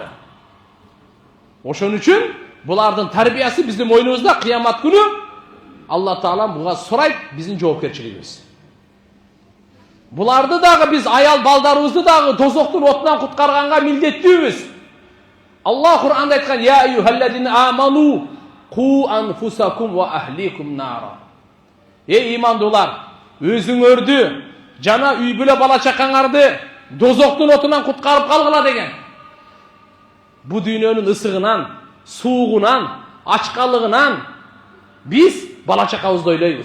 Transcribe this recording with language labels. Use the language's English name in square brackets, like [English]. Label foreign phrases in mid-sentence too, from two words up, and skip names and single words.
[Kyrgyz] Ошон үчүн булардын тарбиясы биздин мойнубузда. Кыямат күнү Алла Таала буга сурайт, биздин жоопкерчилигибиз. Буларды дагы биз аял балдарыбызды дагы тозоктун отунан куткарганга милдеттүүбүз. Алла Кур'анда айткан: [Arabic] "يا أيها الذين آمنوا قوا أنفسكم وأهليكم نارا." [Kyrgyz] Эй имандуулар, өзүңөрдү жана үй бүлө бала чакаңарды дозоктун отунан куткарып калгыла деген. Бу дүйнөнүн ысыгынан, суугунан, ачкалыгынан биз бала чакабызды ойлойбуз.